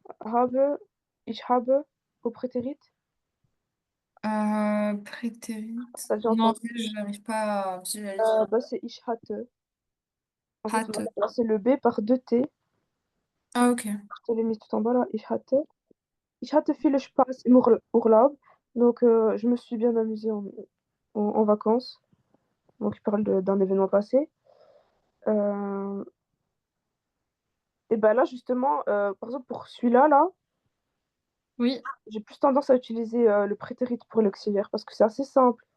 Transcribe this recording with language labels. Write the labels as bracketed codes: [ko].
[de] Habe, ich habe, [fr] au prétérit? Prétérit. T'as déjà Non, en entendu? fait, je n'arrive pas à visualiser. Bah, c'est [de] ich hatte. [fr] En fait, on a Hâte. remplacé le B par deux T. Ah, ok. Je te l'ai mis tout en bas là. [de] Ich hatte. Ich hatte viel Spaß im Urlaub. [fr] Donc, je me suis bien amusée en vacances. Donc, il parle d'un événement passé. Euh, et ben là, justement, par exemple, pour celui-là, là, Oui. j'ai plus tendance à utiliser le prétérit pour l'auxiliaire parce que c'est assez simple.